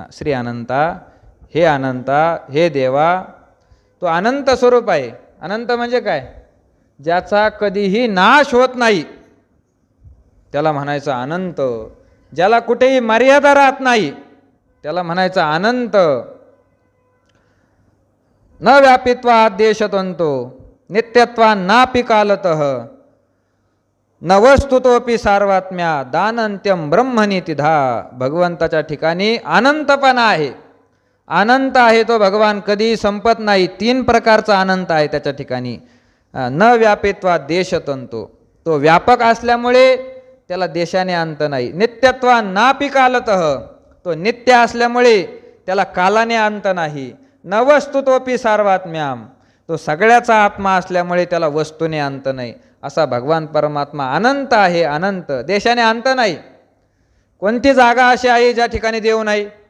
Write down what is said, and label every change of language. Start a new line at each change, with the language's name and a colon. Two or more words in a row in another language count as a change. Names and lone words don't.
Marathi: श्री अनंता, हे देवा, तो अनंत स्वरूप आहे. अनंत म्हणजे काय? ज्याचा कधीही नाश होत नाही त्याला म्हणायचं अनंत. ज्याला कुठेही मर्यादा राहत नाही त्याला म्हणायचं अनंत.
Sanskrit: न व्यापित्वा देशतंतो नित्यत्वा नापि कालतः न वस्तुतोपि सार्वात्म्या दानंत्यम ब्रह्मनितिधा.
Marathi: भगवंताच्या ठिकाणी अनंतपणा आहे. अनंत आहे तो भगवान, कधी संपत नाही. 3 प्रकारचा अनंत आहे त्याच्या ठिकाणी.
Sanskrit: न व्यापित्वा देशतंतो,
Marathi: तो व्यापक असल्यामुळे त्याला देशाने अंत नाही.
Sanskrit: नित्यत्वा नापि कालतः,
Marathi: तो नित्य असल्यामुळे त्याला कालाने अंत नाही.
Sanskrit: न वस्तुतोपि सार्वात्म्याम,
Marathi: तो सगळ्याचा आत्मा असल्यामुळे त्याला वस्तूने अंत नाही. असा भगवान परमात्मा अनंत आहे. अनंत, देशाने अंत नाही. कोणती जागा अशी आहे ज्या ठिकाणी देव नाही?